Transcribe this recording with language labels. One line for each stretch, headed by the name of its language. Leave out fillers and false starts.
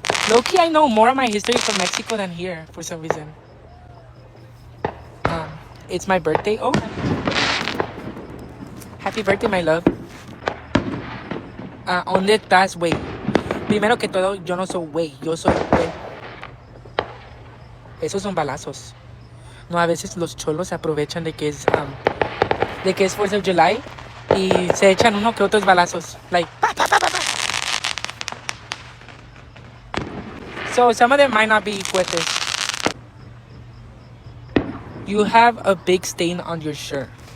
English: Low-key, I know more of my history from Mexico than here for some reason. It's my birthday. Oh, happy birthday, my love.
Spanish: ¿Dónde estás, güey? Primero que todo, yo no soy güey, yo soy güey. Esos son balazos. No, a veces los cholos se aprovechan de que es 4th of July y se echan uno que otros balazos.
English: Like, pa, pa, pa, pa, pa. So some of them might not be cohetes. You have a big stain on your shirt.